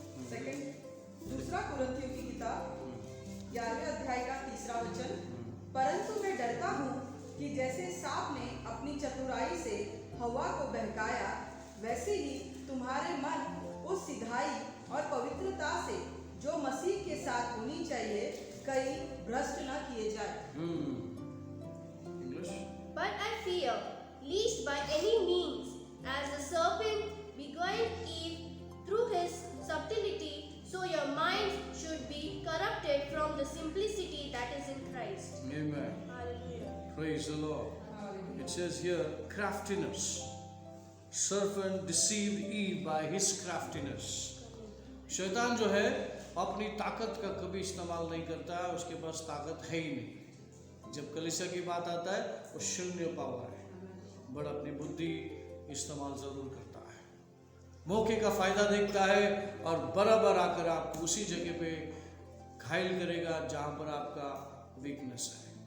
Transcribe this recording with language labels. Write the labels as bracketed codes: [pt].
[hi] Second दूसरा कुरिन्थियों की किताब 11वें अध्याय का 3रा वचन, परंतु मैं डरता हूँ कि जैसे सांप ने अपनी चतुराई से हवा को बहकाया, वैसे ही तुम्हारे मन उस सिधाई और पवित्रता से जो मसीह के साथ होनी चाहिए कहीं भ्रष्ट न किए जाए। English. [en] But I fear, lest by any means, as the serpent beguiled Eve through his subtlety, so your minds should be corrupted from the simplicity that is in Christ. Amen. Hallelujah. Praise the Lord. It says here craftiness. Serpent deceived Eve by his craftiness. [hi] शैतान जो है अपनी ताकत का कभी इस्तेमाल नहीं करता है, उसके पास ताकत है ही नहीं। जब कलीसिया की बात आता है वो शून्य पावर है, बट अपनी बुद्धि इस्तेमाल जरूर करता है, मौके का फायदा देखता है और बराबर आकर आपको उसी जगह पे घायल करेगा जहां पर आपका वीकनेस है।